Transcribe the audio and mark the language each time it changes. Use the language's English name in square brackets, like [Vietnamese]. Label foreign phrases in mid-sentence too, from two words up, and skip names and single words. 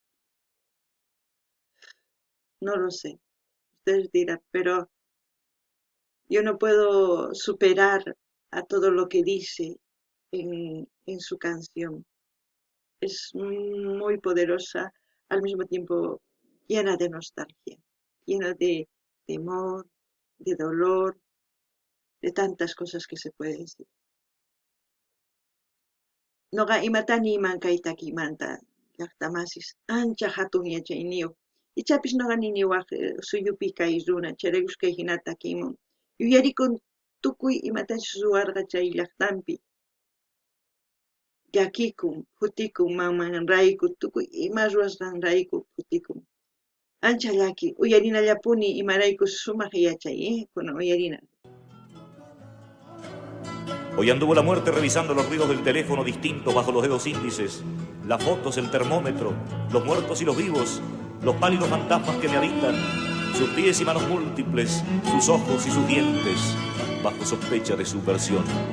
[Spanish] No lo sé, ustedes dirán, pero yo no puedo superar a todo lo que dice en su canción. Es muy poderosa, al mismo tiempo llena de nostalgia, llena de temor, de dolor, de tantas cosas que se puede decir. [Quechua] Noqa imatani imankaytakimanta llaqtamasis ancha hatun yachayniyuq. Ichapis noqani niwaq suyupi kay runa charakusqay hinata kimun. Yuyarikun tukuy imatachus ruwarqa chay llaqtanpi. Llakikun, futikun mamanrayku, tukuy ima ruwasqanrayku futikun. Ancha llaki, uyarinallapuni imaraykus sumaq yachay, kunan uyarina. [Spanish] Hoy anduvo la muerte revisando los ruidos del teléfono distintos bajo los dedos índices, las fotos, el termómetro, los muertos y los vivos, los pálidos fantasmas que me habitan, sus pies y manos múltiples, sus ojos y sus dientes, bajo sospecha de subversión.